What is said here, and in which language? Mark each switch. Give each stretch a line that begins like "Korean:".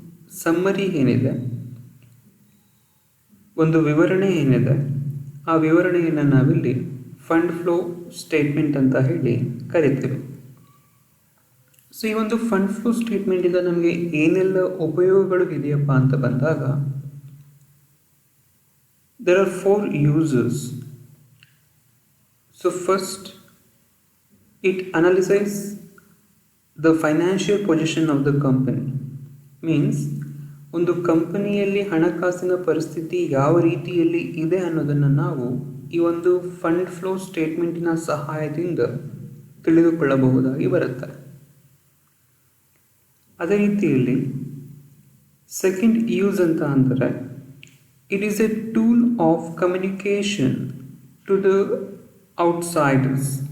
Kannada: Summary ಏನಿದೆ, ಒಂದು ವಿವರಣೆ ಏನಿದೆ, ಆ ವಿವರಣೆಯನ್ನು ನಾವಿಲ್ಲಿ ಫಂಡ್ ಫ್ಲೋ ಸ್ಟೇಟ್ಮೆಂಟ್ ಅಂತ ಹೇಳಿ ಕರಿತೀವಿ. ಸೊ ಈ ಒಂದು ಫಂಡ್ ಫ್ಲೋ ಸ್ಟೇಟ್ಮೆಂಟಿಂದ ನಮಗೆ ಏನೆಲ್ಲ ಉಪಯೋಗಗಳು ಇದೆಯಪ್ಪ ಅಂತ ಬಂದಾಗ,
English: there are 4 uses. So first, it analyzes the financial position of the company.
Kannada: Means ಒಂದು ಕಂಪನಿಯಲ್ಲಿ ಹಣಕಾಸಿನ ಪರಿಸ್ಥಿತಿ ಯಾವ ರೀತಿಯಲ್ಲಿ ಇದೆ ಅನ್ನೋದನ್ನು ನಾವು ಈ ಒಂದು ಫಂಡ್ ಫ್ಲೋ ಸ್ಟೇಟ್ಮೆಂಟಿನ ಸಹಾಯದಿಂದ ತಿಳಿದುಕೊಳ್ಳಬಹುದಾಗಿ ಬರುತ್ತೆ. ಅದೇ ರೀತಿಯಲ್ಲಿ ಸೆಕೆಂಡ್ ಯೂಸ್ ಅಂತ ಅಂದರೆ,
English: It is a tool of communication to the outsiders.